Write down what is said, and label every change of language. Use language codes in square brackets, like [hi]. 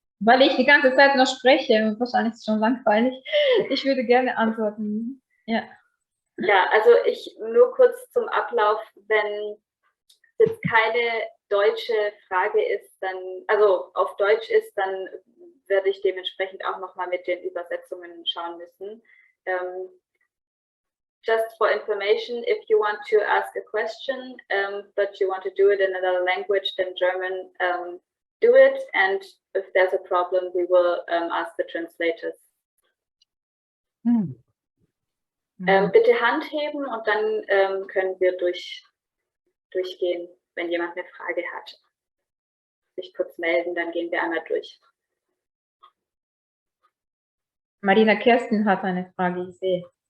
[de] Weil ich die ganze Zeit noch spreche und wahrscheinlich ist es schon langweilig. Ich würde gerne antworten. Ja. ja, also ich nur kurz zum Ablauf, wenn jetzt keine deutsche Frage ist, dann, also auf Deutsch ist, dann werde ich dementsprechend auch nochmal mit den Übersetzungen schauen müssen. [en] Just for information, if you want to ask a question, but you want to do it in another language than German, do it. And if there's a problem, we will ask the translators. [de] Bitte Hand heben und dann können wir durchgehen, wenn jemand eine Frage hat. Sich kurz melden, dann gehen wir einmal durch. Marina Kerstin hat eine Frage, ich sehe.